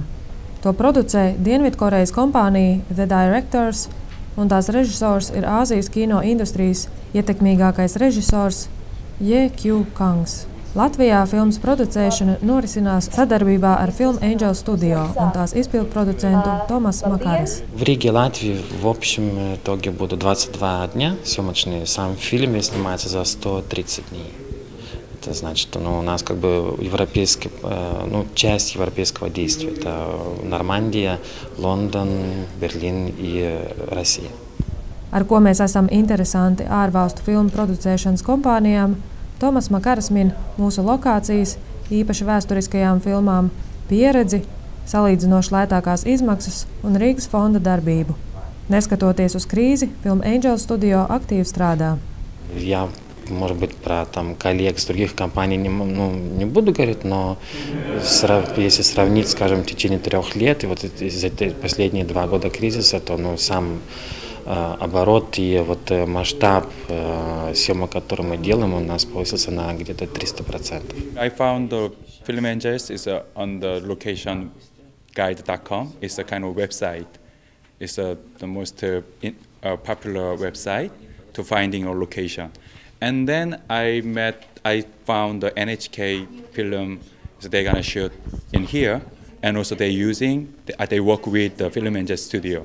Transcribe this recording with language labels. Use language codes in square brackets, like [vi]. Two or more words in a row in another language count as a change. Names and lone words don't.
[lv] To producē Dienvidkorejas kompānija The Directors, un tās režisors ir Āzijas kino industrijas ietekmīgākais režisors Ye Kyu Kangs. Latvijā filmas producēšana norisinās sadarbībā ar Film Angel Studio un tās izpildproducentu Tomasu Makaras. [ru] В Риге, Латвии, в общем итоге будут 22 дня съемочные. Сам фильм снимается за 130 дней. Это значит, у нас как бы европейский, часть европейского действия. Это Нормандия, Лондон, Берлин и Россия. [lv] Ar ko mēs esam interesanti ārvalstu filmu producēšanas kompānijām, Tomas Makaras min mūsu lokācijas, īpaši vēsturiskajām filmām, pieredzi, salīdzinoši lētākās izmaksas un Rīgas fonda darbību. Neskatoties uz krīzi, Film Angel Studio aktīvi strādā. [ru] Я, может быть, про коллег с других компаний не буду говорить, но если сравнить, скажем, в течение 3 лет, и вот за последние 2 года кризиса, то сам оборот и масштаб съемок, который мы делаем, у нас повысился на где-то 300%. [en] I found the Film Angels is on the locationguide.com. It's a kind of website. It's the most popular website to finding a location. And then I found the NHK film that they're gonna shoot in here, and also they work with the Film Angel Studio.